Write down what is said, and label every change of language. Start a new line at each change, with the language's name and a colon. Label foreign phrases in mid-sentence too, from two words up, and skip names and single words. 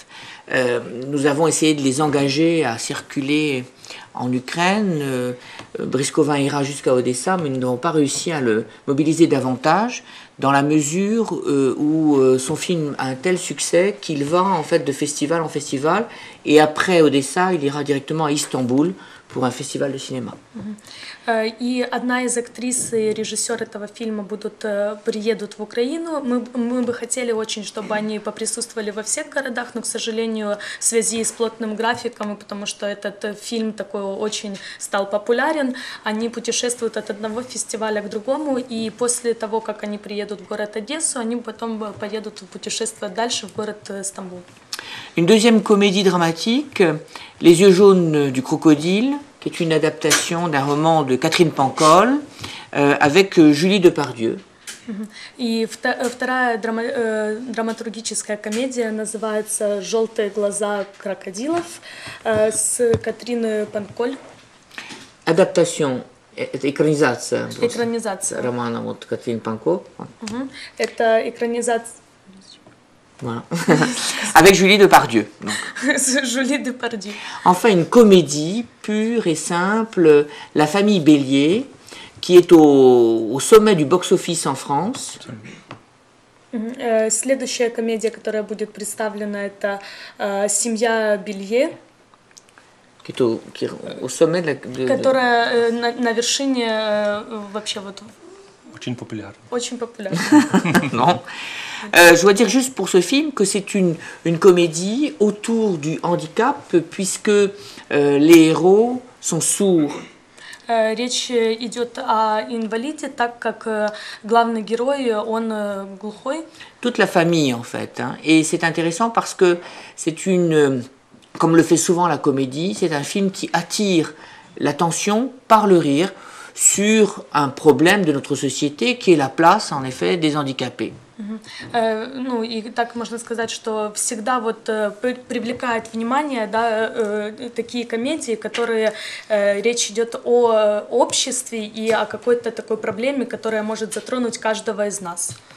French: Nous avons essayé de les engager à circuler en Ukraine. Brice Covin ira jusqu'à Odessa, mais nous n'avons pas réussi à le mobiliser davantage dans la mesure où son film a un tel succès qu'il va en fait de festival en festival, et après Odessa, il ira directement à Istanbul pour un festival de cinéma.
Russian: И одна из актрис и режиссер этого фильма приедут в Украину. Мы бы хотели очень, чтобы они поприсутствовали во всех городах, но, к сожалению, в связи с плотным графиком, и потому что этот фильм такой очень стал популярен, они путешествуют от одного фестиваля к другому, и после того, как они приедут в город Одессу, они потом поедут путешествовать дальше в город Стамбул.
French: Une deuxième comédie dramatique, Les yeux jaunes du crocodile, qui est une adaptation d'un roman de Catherine Pancol avec Julie Depardieu.
Russian: И вторая драматургическая комедия называется «Желтые глаза крокодилов» с Катриной Панколь. Adaptation, экранизация. Экранизация. Романа вот Катрин Панколь. Это экранизация.
French: Voilà. Avec Julie Depardieu. Julie Depardieu. Enfin, une comédie pure et simple, La famille Bélier, qui est au sommet du box-office en France.
Russian: Следующая комедия, которая будет представлена, это «Семья Белье»,
French: qui est au sommet de
Russian: которая на вершине вообще вот. Очень популярен. Очень популярен.
French: Non. Je dois dire juste pour ce film que c'est une comédie autour du handicap, puisque les héros sont sourds.
Russian: Речь идет о инвалиде, так как главный герой, он глухой.
French: Toute la famille en fait. Hein. Et c'est intéressant parce que c'est une, comme le fait souvent la comédie, c'est un film qui attire l'attention par le rire sur un problème de notre société qui est la place en effet des handicapés.
Russian: Ну и так можно сказать, что всегда вот привлекает внимание, да, такие комедии, которые речь идет о обществе и о какой-то такой проблеме, которая может затронуть каждого из нас.